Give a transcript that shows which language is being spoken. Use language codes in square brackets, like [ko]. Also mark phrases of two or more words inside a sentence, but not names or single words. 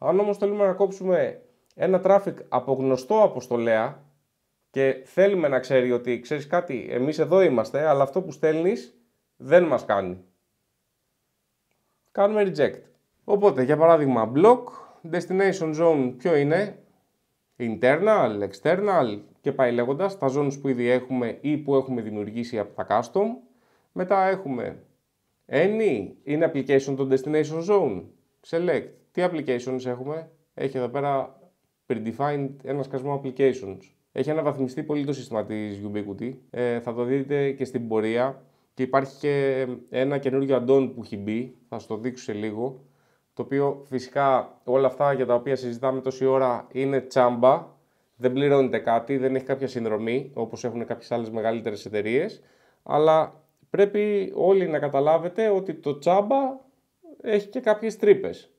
[el] Αν όμως θέλουμε να κόψουμε ένα traffic από γνωστό αποστολέα και θέλουμε να ξέρει ότι ξέρεις κάτι, εμείς εδώ είμαστε, αλλά αυτό που στέλνεις δεν μας κάνει, κάνουμε reject. Οπότε για παράδειγμα block, [en] destination zone [el] ποιο είναι, [en] internal, external [el] και πάει λέγοντας, τα zones που ήδη έχουμε ή που έχουμε δημιουργήσει από τα custom. Μετά έχουμε any, είναι application το [en] destination zone, [el] select, τι applications έχουμε, έχει εδώ πέρα predefined ένα σκασμό applications. Έχει αναβαθμιστεί πολύ το σύστημα της Ubiquiti, θα το δείτε και στην πορεία και υπάρχει και ένα καινούργιο add-on που έχει μπει, θα σας το δείξω σε λίγο, το οποίο φυσικά όλα αυτά για τα οποία συζητάμε τόση ώρα είναι τσάμπα, δεν πληρώνετε κάτι, δεν έχει κάποια συνδρομή όπως έχουν κάποιες άλλες μεγαλύτερες εταιρείες, αλλά πρέπει όλοι να καταλάβετε ότι το τσάμπα έχει και κάποιες τρύπες.